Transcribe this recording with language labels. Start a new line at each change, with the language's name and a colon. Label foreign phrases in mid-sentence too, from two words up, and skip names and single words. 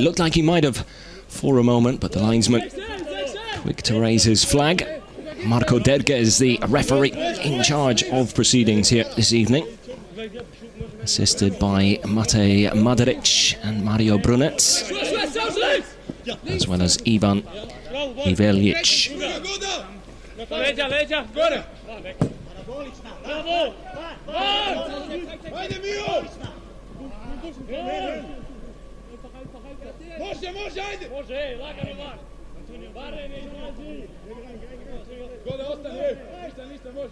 English: Looked like he might have for a moment, but the linesman quick to raise his flag. Marko Derge is the referee in charge of proceedings here this evening, assisted by Matej Madaric and Mario Brunet, as well as Ivan Ivelic.
Croatian: Može, ajde! Može, lagano van. Gode, ostane, ništa, može.